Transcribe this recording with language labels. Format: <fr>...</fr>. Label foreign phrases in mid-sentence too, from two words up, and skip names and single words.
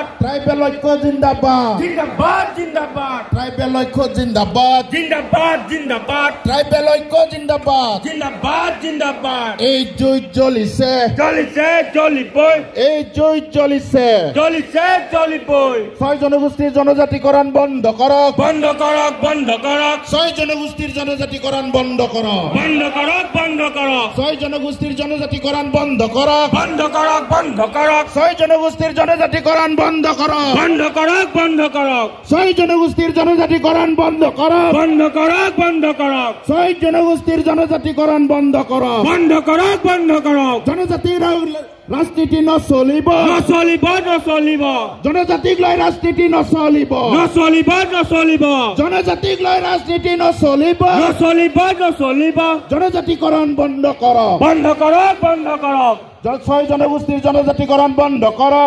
<as>ট্ৰাইবেল লইকো জিন্দাবাদ. জিন্দাবাদ, জিন্দাবাদ. ট্ৰাইবেল লইকো জিন্দাবাদ. জিন্দাবাদ, জিন্দাবাদ. ট্ৰাইবেল লইকো জিন্দাবাদ. জিন্দাবাদ, জিন্দাবাদ. এই জয় জ্বলিছে জ্বলিছে জ্বলিবই এই জয় জ্বলিছে জ্বলিছে জ্বলিবই ছয় জনগোষ্ঠীর জনজাতিকরণ বন্ধ করক বন্ধ করক বন্ধ করক ছয় জনগোষ্ঠীর জনজাতিকরণ বন্ধ করক বন্ধ করক বন্ধ করক ছয় জনগোষ্ঠীর জনজাতিকরণ বন্ধ করক বন্ধ করক বন্ধ করক ছয় জনগোষ্ঠীর জনজাতিকরণ বন্ধ করক বন্ধ করক বন্ধ করক ছয় জনগোষ্ঠীর জনজাতিকরণ বন্ধ করক বন্ধ করক বন্ধ করক ছয় জনগোষ্ঠীর জনজাতিকরণ বন্ধ করক বন্ধ করক বন্ধ করক জনজাতির রাজনীতি নচলিব নচলিব নচলিব জনজাতিক লৈ ৰাজনীতি নচলিব নচলিব নচলিব জনজাতিক লৈ ৰাজনীতি নচলিব নচলিব নচলিব জনজাতিকৰণ বন্ধ কৰক বন্ধ করক বন্ধ করক ছয় জনগোষ্ঠীৰ জনজাতিকৰণ বন্ধ কৰক</as>